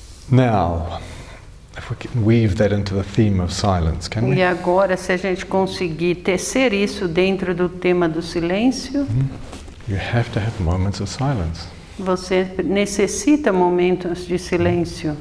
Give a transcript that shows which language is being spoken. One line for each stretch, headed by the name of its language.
English: Now, if we can weave that into the theme of silence, can we?
Portuguese: E agora, se a gente conseguir tecer isso dentro do tema do silêncio,
English: You have to have moments of silence
Portuguese: você necessita momentos de silêncio